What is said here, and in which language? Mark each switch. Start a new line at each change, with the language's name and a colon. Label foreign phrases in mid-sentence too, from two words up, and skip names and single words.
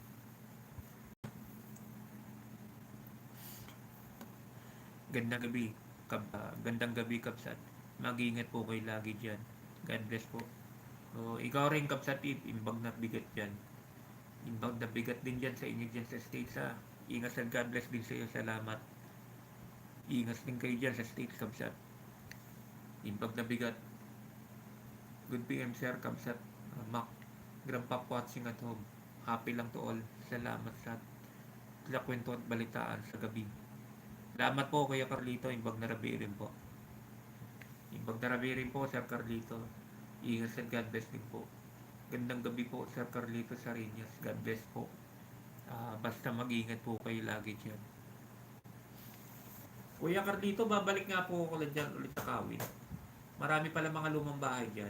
Filipino: Gandang gabi, Kabsat. Mag-ingat po kayo lagi dyan.
English: God bless
Filipino: po. So, ikaw rin,
Iloko: Kabsat, imbag na bigat dyan. Imbag na bigat
Filipino: din dyan sa inyo dyan sa States, ha. Ingat at
English: God bless
Filipino: din sa iyo. Salamat. Ingat din kayo dyan sa States, Kabsat.
Iloko: Imbag na bigat.
English: Good PM, Sir Kabsat. Mac. Grandpa watching at home. Happy lang to all.
Filipino: Salamat sa kwento at balitaan sa gabi. Salamat po, Kuya Carlito.
Iloko: Imbag na rabi rin po. Imbag na rabi rin po, Sir Carlito.
Filipino: Ingat at
English: God bless
Filipino: din po. Gandang gabi po, Sir Carlito Sarinas.
English: God bless po.
Filipino: Basta mag-ingat po kayo lagi dyan. Kuya Carlito, babalik nga po ako dyan ulit sa Kawit. Marami pala mga lumang bahay dyan.